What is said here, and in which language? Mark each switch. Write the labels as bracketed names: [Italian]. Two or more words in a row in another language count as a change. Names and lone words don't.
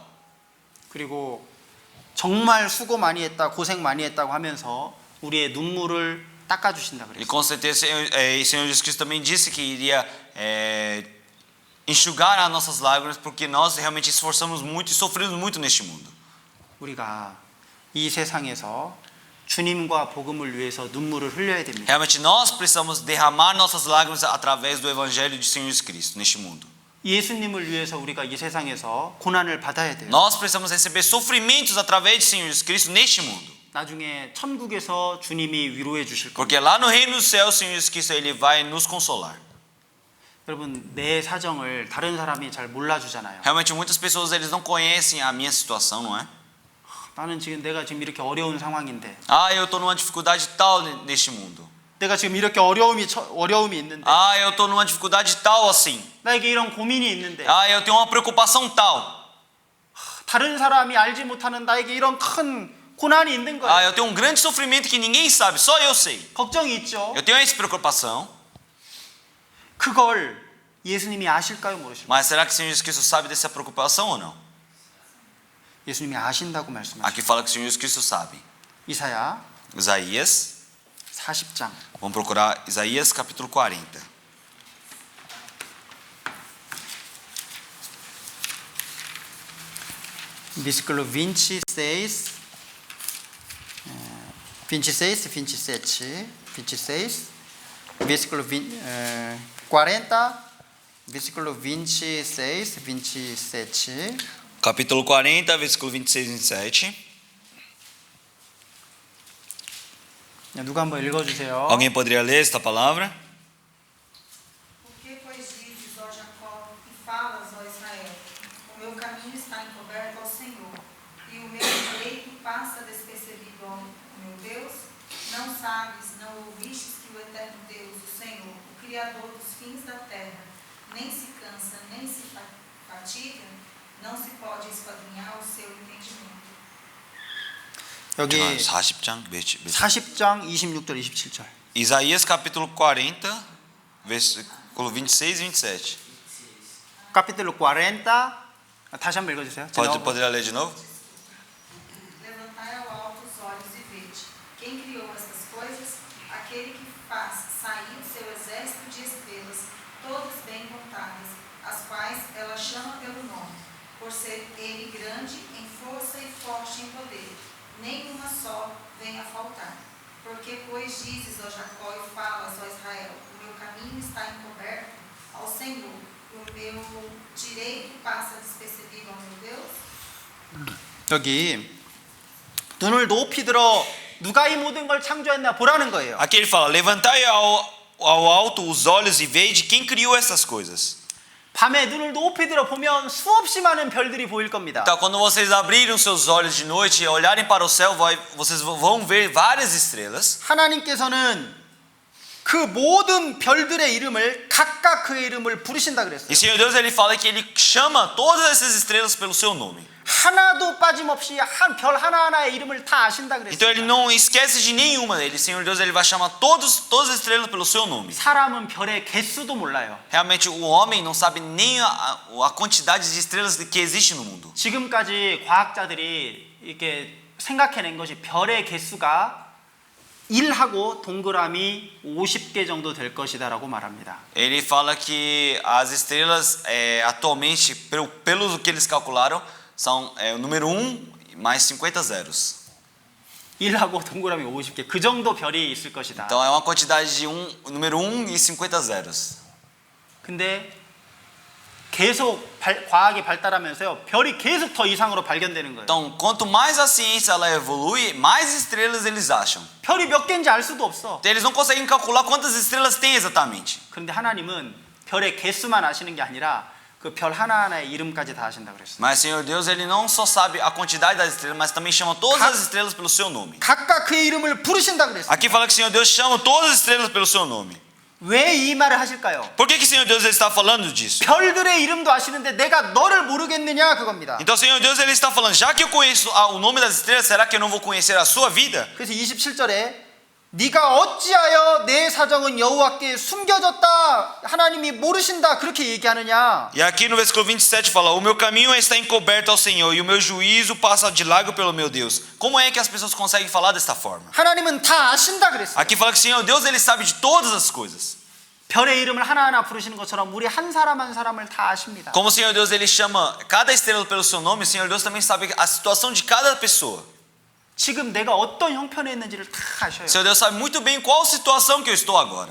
[Korean] 그리고 정말 수고 많이 했다, 고생 많이 했다고 하면서 우리의 눈물을 닦아주신다 [Portuguese] E [Korean] 그랬어요. [Portuguese] com certeza, o Senhor Jesus Cristo também disse que iria enxugar as nossas lágrimas, porque nós realmente esforçamos muito e sofremos muito neste mundo. [Korean] 우리가 이 세상에서 주님과 복음을 위해서 눈물을 흘려야 됩니다. [Portuguese] Realmente nós precisamos derramar nossas lágrimas através do Evangelho de Senhor Jesus Cristo neste mundo. [Korean] 예수님을 위해서 우리가 이 세상에서 고난을 받아야 돼요. [Portuguese] Nós precisamos receber sofrimentos através de Senhor Jesus Cristo neste mundo. [Korean] 나중에 천국에서 주님이 위로해 주실 겁니다. [Portuguese] Porque lá no reino do céu, o Senhor Jesus Cristo ele vai nos consolar. [Korean] 여러분, 내 사정을 다른 사람이 잘 몰라주잖아요. [Portuguese] Realmente muitas pessoas eles não conhecem a minha situação, não é? [Korean] 내가 지금 이렇게 어려운 상황인데, [Portuguese] Ah, eu estou numa dificuldade tal neste mundo. [Korean] 내가 지금 이렇게 어려움이 있는데, [Portuguese] Ah, eu estou numa dificuldade tal assim. [Korean] 나에게 이런 고민이 있는데, [Portuguese] Ah, eu tenho uma preocupação tal. [Korean] 다른 사람이 알지 못하는 나에게 이런 큰 고난이 있는 [Portuguese] Ah, [Korean] 거예요. [Portuguese] eu tenho um grande sofrimento que ninguém sabe, só eu sei. [Korean] 걱정이 있죠. [Portuguese] Eu tenho essa preocupação. [Korean] 그걸 예수님이 아실까요, 모르실까요? [Portuguese] Mas será que o Senhor Jesus Cristo sabe dessa preocupação ou não? [Korean] 예수님이 아신다고 말씀하시죠. [Portuguese] Aqui fala que o Senhor Jesus Cristo sabe. [Korean] 이사야 [Portuguese] Isaías, [Korean] 40장. [Portuguese] vamos procurar Isaías capítulo 40. Versículo 26, 26, 27, 26, versículo 40, versículo 26, 27. Capítulo 40, versículo 26 e 27. [Korean] 누가 한번 읽어주세요. [Portuguese] Alguém poderia ler esta palavra? Porque, pois, dizes, ó Jacó, e falas, ó Israel, o meu caminho está encoberto ao Senhor, e o meu direito passa despercebido ao meu Deus? Não sabes, não ouvistes que o eterno Deus, o Senhor, o Criador dos fins da terra, nem se cansa, nem se fatiga, não se pode esquadrinhar o seu entendimento. [Korean] 여기 40장 40장 26절 27절. [Portuguese] Isaías capítulo 40, versículo 26 e 27. [Korean] 카피텔로 40. 다시 한번 읽어주세요. [Portuguese] Poderia ler de novo? Levantai ao alto os olhos e vede. Quem criou estas coisas? Aquele que faz sair o seu exército de estrelas, todas bem contadas, as quais ela chama pelo nome, por ser ele grande em força e forte em poder. Nenhuma só vem a faltar. Porque, pois, dizes, ó Jacó, e falas, ó Israel, o meu caminho está encoberto ao Senhor, e o meu direito passa despercebido ao meu Deus? [Korean] 여기 눈을 높이 들어 누가 이 모든 걸 창조했나 보라는 거예요. [Portuguese] Aqui ele fala: levantai ao alto os olhos e veide quem criou essas coisas. [Korean] 밤에 눈을 높이 들어 보면 수없이 많은 별들이 보일 겁니다. [Portuguese] Então, quando vocês abrirem os seus olhos de noite e olharem para o céu, vocês vão ver várias estrelas. [Korean] 하나님께서는 그 모든 별들의 이름을 각각 그의 이름을 부르신다 그랬어요. [Portuguese] E Senhor Deus, ele fala que ele chama todas essas estrelas pelo seu nome. [Korean] 하나도 빠짐없이 별 하나하나의 이름을 다 아신다 [Portuguese] Então ele [Korean] 그랬어요. [Portuguese] não esquece de nenhuma deles. Senhor Deus, ele vai chamar todas as estrelas pelo seu nome. [Korean] 사람은 별의 개수도 몰라요. [Portuguese] Realmente o homem não sabe nem a quantidade de estrelas que existe no mundo. [Korean] 지금까지 과학자들이 이렇게 생각해낸 것이 별의 개수가 1하고 동그라미 50개 정도 될 것이다라고 말합니다. [Portuguese] Ele fala que as estrelas atualmente, pelo que eles calcularam, são o número 1 mais 50 zeros. [Korean] 1하고 동그라미 50개 그 정도 별이 있을 것이다. [Portuguese] Então é uma quantidade de número 1 e 50 zeros. [Korean] 근데 계속 과학이 발달하면서요 별이 계속 더 이상으로 발견되는 거예요. [Portuguese] Então, quanto mais a ciência ela evolui, mais estrelas eles acham. [Korean] 별이 몇 개인지 알 수도 없어. [Portuguese] Então, eles não conseguem calcular quantas estrelas tem exatamente. [Korean] 그런데 하나님은 별의 개수만 아시는 게 아니라 그 별 하나하나의 이름까지 다 아신다 그랬어요. [Portuguese] Mas Senhor Deus, ele não só sabe a quantidade das estrelas, mas também chama todas as estrelas pelo seu nome. [Korean] 각각 그의 이름을 부르신다 그랬어요. [Portuguese] Aqui fala que Senhor Deus chama todas as estrelas pelo seu nome. [Korean] 왜 이 말을 하실까요? [Portuguese] Por que Senhor Deus ele está falando disso? [Korean] 별들의 이름도 아시는데 내가 너를 모르겠느냐 그겁니다. [Portuguese] Então Senhor Deus ele está falando, já que eu conheço o nome das estrelas, será que eu não vou conhecer a sua vida? [Korean] 그래서 27절에 네가 어찌하여 내 사정은 여호와께 숨겨졌다 하나님이 모르신다 그렇게 얘기하느냐. [Portuguese] E aqui no versículo 27 fala: o meu caminho está encoberto ao Senhor e o meu juízo passa de largo pelo meu Deus. Como é que as pessoas conseguem falar desta forma? [Korean] 하나님은 다 아신다 그랬어요. [Portuguese] Aqui fala que Senhor Deus ele sabe de todas as coisas. [Korean] 별의 이름을 하나하나 부르시는 것처럼 우리 한 사람 한 사람을 다 아십니다. [Portuguese] Como o Senhor Deus ele chama cada estrela pelo seu nome, o Senhor Deus também sabe a situação de cada pessoa. [Korean] 지금 내가 어떤 형편에 있는지를 다 아셔요. [Portuguese] O Senhor Deus sabe muito bem qual situação que eu estou agora.